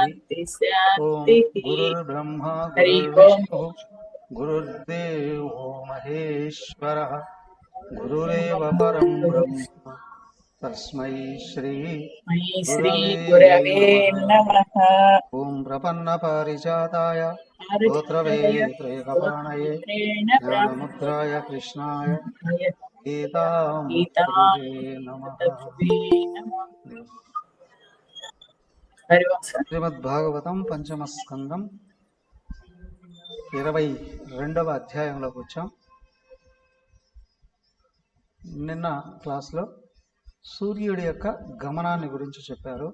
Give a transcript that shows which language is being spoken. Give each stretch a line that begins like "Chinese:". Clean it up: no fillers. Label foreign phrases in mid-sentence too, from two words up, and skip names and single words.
Sanskrit: ओम गुरुर्ब्रह्मा गुरुर्विष्णु गुरुर्देवो महेश्वरः गुरुरेव परं ब्रह्म तस्मै श्री गुरवे नमः। ओम प्रपन्न पारिजाताय स्तोत्रवे त्रयकपाणये ज्ञानमुद्राय कृष्णाय गीतामृतये नमः।
Telugu: శ్రీమద్భాగవతం పంచమ స్కందం 22వ అధ్యాయంలోకి వచ్చాం. నిన్న క్లాస్లో సూర్యుడి యొక్క గమనాన్ని గురించి చెప్పారు.